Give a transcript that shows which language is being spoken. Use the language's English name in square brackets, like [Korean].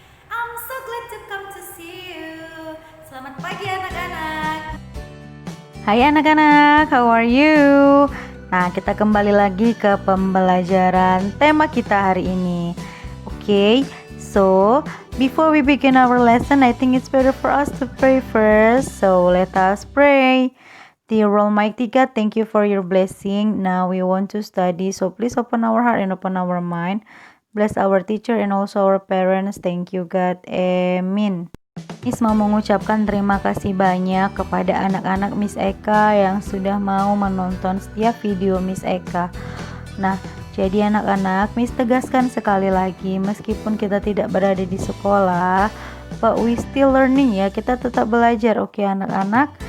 [English] I'm so glad to come to see you. [Indonesian] Selamat pagi anak-anak. Hai anak-anak, [English] how are you? [Indonesian] Nah, kita kembali lagi ke pembelajaran tema kita hari ini. [English] Okay, so before we begin our lesson, I think it's better for us to pray first. So let us pray. Dear Almighty God, thank you for your blessing. Now we want to study, so please open our heart and open our mind. Bless our teacher and also our parents. Thank you God. Amin. [Indonesian] Miss mau mengucapkan terima kasih banyak kepada anak-anak Miss Eka yang sudah mau menonton setiap video Miss Eka. Nah, jadi anak-anak, Miss tegaskan sekali lagi, meskipun kita tidak berada di sekolah, [English] but we still learning [Indonesian] ya, kita tetap belajar, oke anak-anak?